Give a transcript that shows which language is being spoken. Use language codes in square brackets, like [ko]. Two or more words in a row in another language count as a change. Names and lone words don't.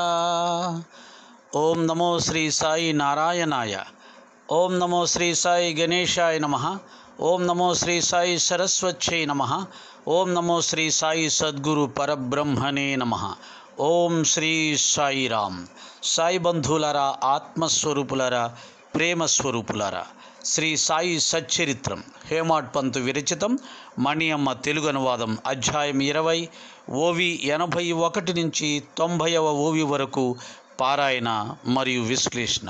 [sa] ओम नमो श्री साई नारायणाय। ओम नमो श्री साई गणेशाय नमः। ओम नमो श्री साई सरस्वत्यै नमः। ओम नमो श्री साई सद्गुरु परब्रह्मणे नमः। ओम श्री साई राम। साई बंधुलारा, [te] ఆత్మస్వరూపులారా, ప్రేమ స్వరూపులారా, శ్రీ సాయి సచ్చరిత్రం హేమాడ్ పంతు విరచితం, మణియమ్మ తెలుగు అనువాదం, అధ్యాయం 20, ఓవి 81 నుంచి 90వ ఓవి వరకు పారాయణ మరియు విశ్లేషణ.